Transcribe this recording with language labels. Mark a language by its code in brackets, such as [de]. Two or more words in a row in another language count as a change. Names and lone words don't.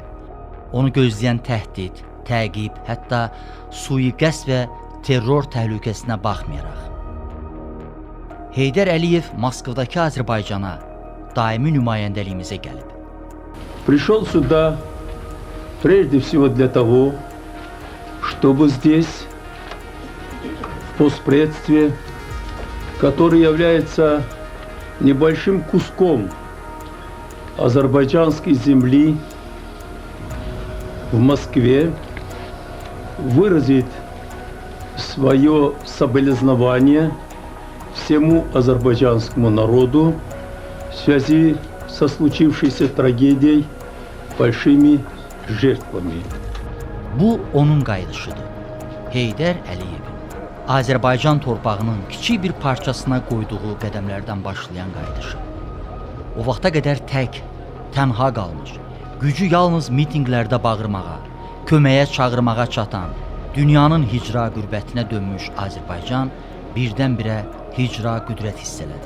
[az] Onu gözləyən təhdid, təqib, hətta sui-qəsd və terror təhlükəsinə baxmayaraq, Heydər Əliyev Moskvadakı Azərbaycana daimi nümayəndəliyimizə gəlib. [ru] Пришел сюда прежде всего для того, чтобы здесь, в постпредстве, который является небольшим куском азербайджанской земли в Москве, выразить свое соболезнование всему азербайджанскому народу в связи со случившейся трагедией, большими жертвами. [az] Bu onun qayıdışıdır. Heydər Əliyevin Azərbaycan torpağının kiçik bir parçasına qoyduğu qədəmlərdən başlayan qayıdışı. O vaxta qədər tək, tənha qalmış, gücü yalnız mitinqlərdə bağırmağa, köməyə çağırmağa çatan, dünyanın hicra qürbətinə dönmüş Azərbaycan birdən-birə hicra qüdrət hiss elədi.